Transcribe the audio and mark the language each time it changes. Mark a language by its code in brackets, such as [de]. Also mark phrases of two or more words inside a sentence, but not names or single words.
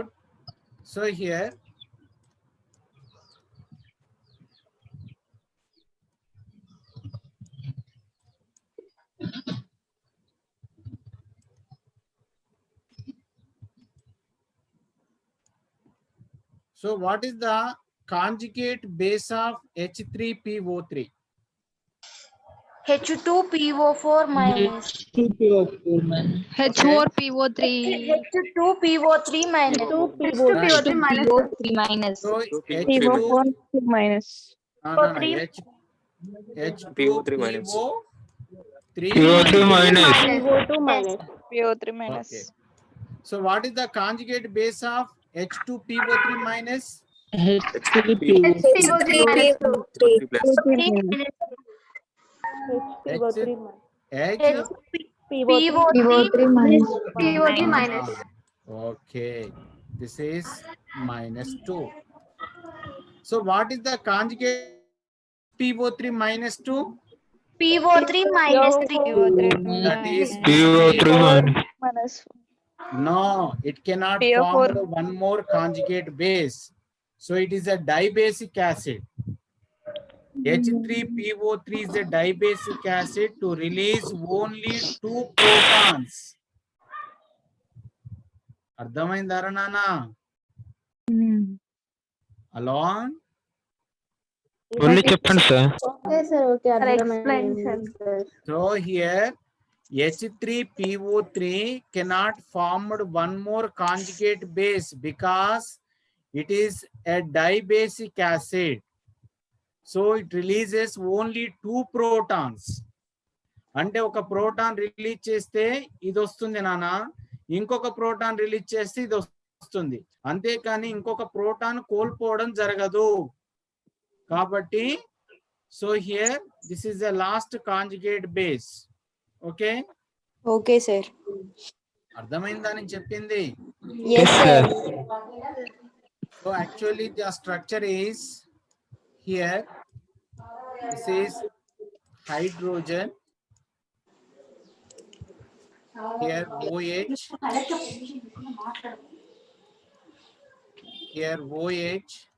[en] So here so what is the conjugate base of H3PO3? H2PO4 minus. H4PO3. H2PO3 minus. H2PO3 minus. So PO4 minus. H2PO3 minus. PO3 minus. PO2 minus. PO3 minus. Okay. So what is the conjugate base of H2PO3 minus? H3PO3 minus. PO3 minus. Okay, this is minus 2. So what is the conjugate PO3 minus 2? PO3 minus 3. That is PO3 minus. No, it cannot PO4. form one more conjugate base. So it is a dibasic acid. H3PO3 is a dibasic acid to release only 2 protons. [te] అర్థమైందిరా నాన్న? [en] Along? [te] Only చెప్పండి సార్. [en] Okay sir, okay. Explain sir. So here H3PO3 cannot form one more conjugate base because it is a dibasic acid. So it releases only 2 protons. [te] అంటే ఒక [en] proton release [te] చేస్తే ఇది వస్తుంది నాన్న, ఇంకొక [en] proton release [te] చేస్తే ఇది వస్తుంది, అంతేకాని ఇంకొక ప్రోటాన్ కోల్పోవడం జరగదు. కాబట్టి [en] so here this is the last conjugate base. ఓకే Okay sir. [te] అర్థమైందా నేను చెప్పింది? [en] Yes sir. So actually the structure is here. This is hydrogen. Here OH. Here OH.